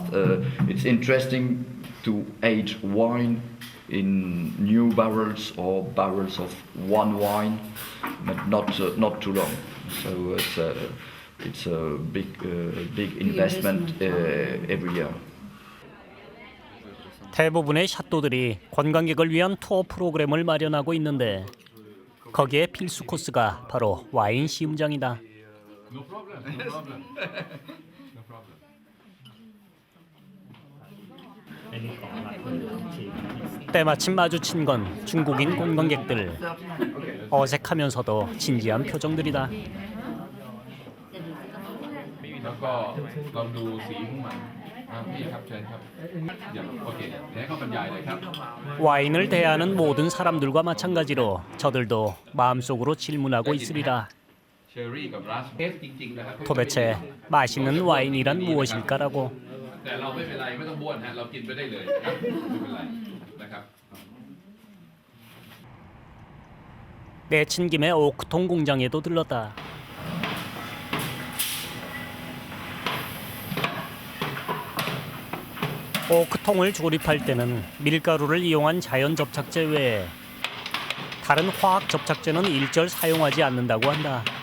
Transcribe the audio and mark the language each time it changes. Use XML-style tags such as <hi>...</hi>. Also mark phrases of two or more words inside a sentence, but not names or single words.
<en>It's interesting to age wine in new barrels or barrels of one wine, but not too long. So it's a big investment every year.</en> <ko>대부분의 샤또들이 관광객을 위한 투어 프로그램을 마련하고 있는데 거기에 필수 코스가 바로 와인 시음장이다.</ko> <en>No problem. No problem. No problem.</en> <ko>때마침 마주친 건 중국인 관광객들. 어색하면서도 진지한 표정들이다.</ko> <th>แล้วก็ลองดูสีของมันพี่ครับเชิญครับโอเคเดี๋ยวให้เขาบรรยายเลยครับ</th> <ko>와인을 대하는 모든 사람들과 마찬가지로 저들도 마음속으로 질문하고 있으리라.</ko> <th>เชอร์รี่กับราสเทสจริงๆนะครับ</th> <ko>도대체 맛있는 와인이란 무엇일까라고.</ko> <th>แต่เราไม่เป็นไรไม่ต้องบ้วนฮะเรากินไปได้เลยนะครับไม่เป็นไรนะครับ</th> <ko>내친 김에 오크통 공장에도 들렀다. 오크통을 조립할 때는 밀가루를 이용한 자연 접착제 외에 다른 화학 접착제는 일절 사용하지 않는다고 한다.</ko>